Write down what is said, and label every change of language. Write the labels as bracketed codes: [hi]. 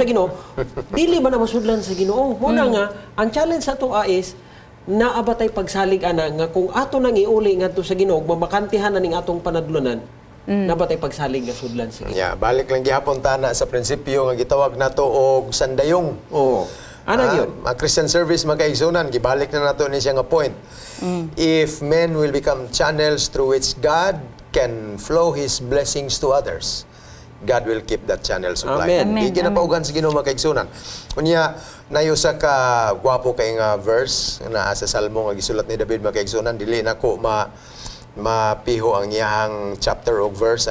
[ceb] sa Ginoo, dili man na masudlan sa Ginoo. Muna nga, ang challenge sa to is naabatay pagsalig ana nga kung ato nang iuli ngadto sa Ginoo, mabakantihan na ning atong panadlunan, nabatay pagsalig nga sudlan sa Ginoo. Yeah, balik lang gihapon tana sa prinsipyo nga gitawag nato og sandayong. Oo. Ana gyud. Ang Christian service magkaigsunan, gibalik na nato ni siya nga point. [en] If men will become channels through which God can flow His blessings to others, God will keep that channel supply. Amen. [ceb] Di ginapaugan sa Ginoo magkaigsunan. Unya nayo sa ka gwapo kay nga verse na sa Salmo nga gisulat ni David magkaigsunan, dili nako mapiho ang iyang chapter o verse.